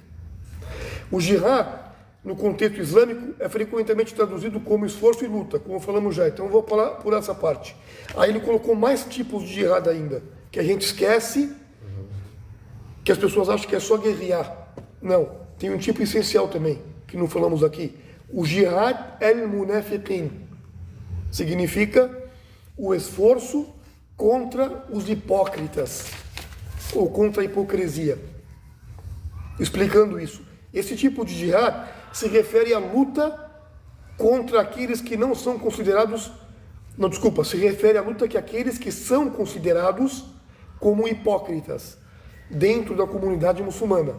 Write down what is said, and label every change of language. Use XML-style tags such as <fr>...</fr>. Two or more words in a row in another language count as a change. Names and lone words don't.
<pt>O jihad, no contexto islâmico, é frequentemente traduzido como esforço e luta, como falamos já, então eu vou falar por essa parte. Aí ele colocou mais tipos de jihad ainda, que a gente esquece, que as pessoas acham que é só guerrear. Não, tem um tipo essencial também, que não falamos aqui. O</pt> <ar>جهاد المنافقين</ar> <pt>significa o esforço contra os hipócritas, ou contra a hipocrisia. Explicando isso, esse tipo de jihad se refere à luta contra aqueles que não são considerados, se refere à luta que aqueles que são considerados como hipócritas dentro da comunidade muçulmana.</pt>